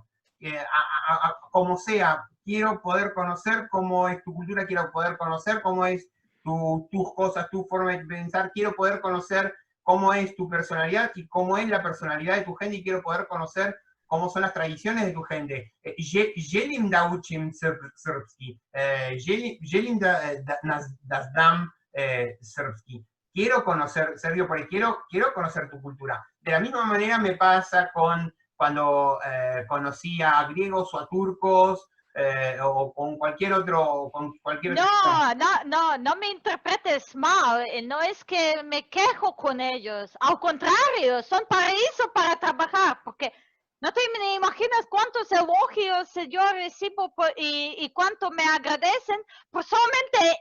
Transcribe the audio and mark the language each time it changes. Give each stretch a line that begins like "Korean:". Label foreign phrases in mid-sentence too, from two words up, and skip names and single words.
Spanish: Como sea, quiero poder conocer cómo es tu cultura, quiero poder conocer cómo es tus cosas, tu forma de pensar, quiero poder conocer cómo es tu personalidad y cómo es la personalidad de tu gente, y quiero poder conocer cómo son las tradiciones de tu gente.
Serbian: Želim da učim srpski, želim da znam srpski.
Spanish: Quiero conocer serbio porque quiero conocer tu cultura. De la misma manera me pasa cuando conocí a griegos o a turcos, o con cualquier otro. No me interpretes mal, no es que me quejo con ellos, al contrario, son paraíso para trabajar, porque no te imaginas cuántos elogios yo recibo y cuánto me agradecen por solamente